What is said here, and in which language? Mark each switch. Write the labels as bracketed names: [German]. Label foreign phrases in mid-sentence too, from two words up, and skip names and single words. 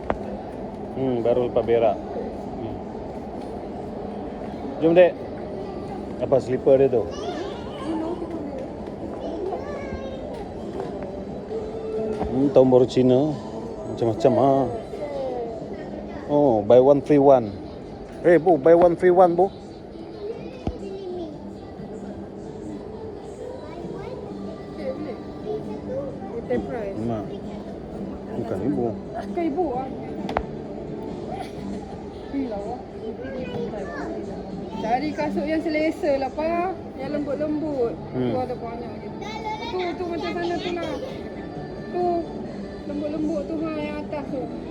[Malay] Baru lepas berak. Jom dek. Apa slipper dia tu? Tahun baru Cina. Macam-macam ah. Oh, [English] buy one free one. [Malay] Bu, [English] buy one free one, [Malay] Bu. Teh price. Mak. Bukan ibu. Ke ibu ah. Hilang. Cari kasut yang selesa lah, Pa. Yang lembut-lembut. Tu ada banyak je. Tu macam sana tu lah. Tu lembut-lembut tu yang atas tu.